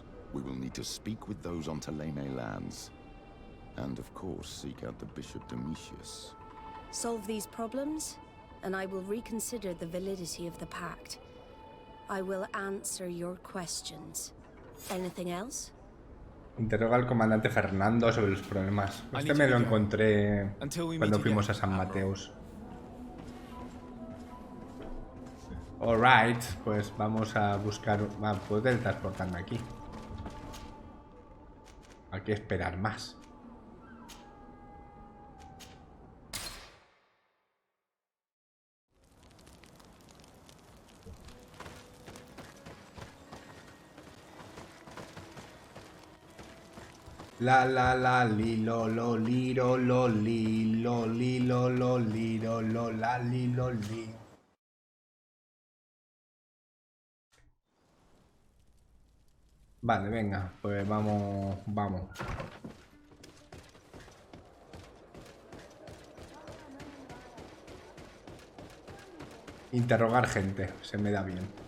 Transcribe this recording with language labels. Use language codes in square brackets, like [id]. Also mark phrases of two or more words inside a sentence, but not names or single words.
[en] We will need to speak with those on Teleme lands. And of course, seek out the Bishop Domitius. Solve these problems, and I will reconsider the validity of the pact. I will answer your questions. Anything else? [es] Interroga al comandante Fernando sobre los problemas. Este me lo encontré cuando fuimos a San Mateus. Alright, pues vamos a buscar... puedo teletransportarme aquí. Hay que esperar más. La la la li lo lo li ro lo li lo li lo lo li ro lo la li lo li. Vale, venga, pues vamos. Interrogar gente, se me da bien.